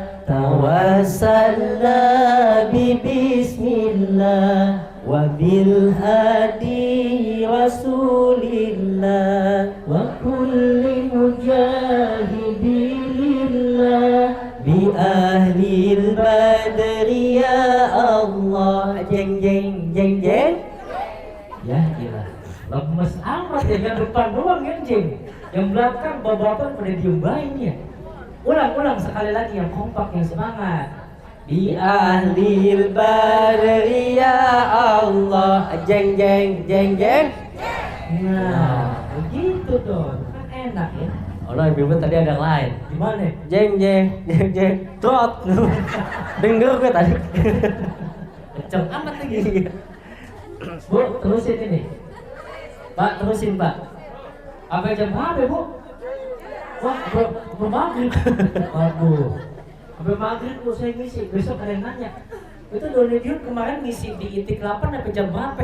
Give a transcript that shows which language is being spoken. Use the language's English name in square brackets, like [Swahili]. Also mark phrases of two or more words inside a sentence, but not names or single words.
[Arabic] توسلنا ببسم الله وبالهادي رسول الله وكل مجاهد لله بأهل البدر يا الله. Jeng jeng jeng jeng. [Indonesian] Ya gila, lemes amat ya, yang depan doang yang jeng, yang belakang bapak-bapak pada diem baik ya. Ulang sekali lagi yang kompak, yang semangat. [Arabic] بأهل البدر يا الله. Jeng jeng jeng jeng. [Indonesian] Nah, begitu dong, kan enak ya. [English] Oh no, [Indonesian] ibu tadi ada yang lain. Gimana? Jeng jeng jeng jeng. Trot. Denger gue tadi. Kenceng amat lagi. Bu, terusin ini. Pak, terusin Pak. Apa jam berapa Bu? Wah, belum maghrib. Waduh. Sampai maghrib Bu saya ngisi. Besok ada yang nanya, itu Donedion kemarin ngisi di ITIK 8 sampai jam berapa?